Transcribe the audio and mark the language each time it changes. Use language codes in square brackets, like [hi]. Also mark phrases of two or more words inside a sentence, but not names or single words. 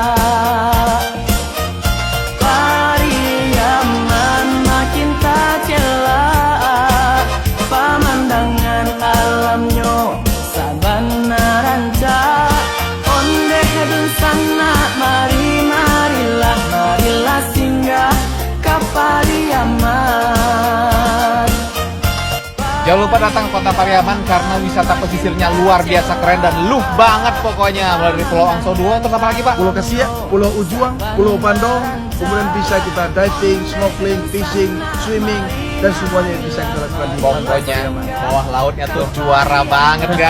[min] Pariaman makin tak cela, pemandangan alamnya sabana ranca. Ondeh dan sana marilah singgah ke Pariaman. [id] Jangan lupa datang ke Kota Pariaman karena wisata pesisirnya luar biasa keren dan luh banget pokoknya. Mulai dari Pulau Angso 2, terus apa lagi Pak? Pulau Kesiak, Pulau Ujuang, Pulau Bandung, kemudian bisa kita [en] diving, snorkeling, fishing, swimming, [id] dan semuanya bisa kita lakukan di Pokoknya bawah lautnya tuh juara banget guys.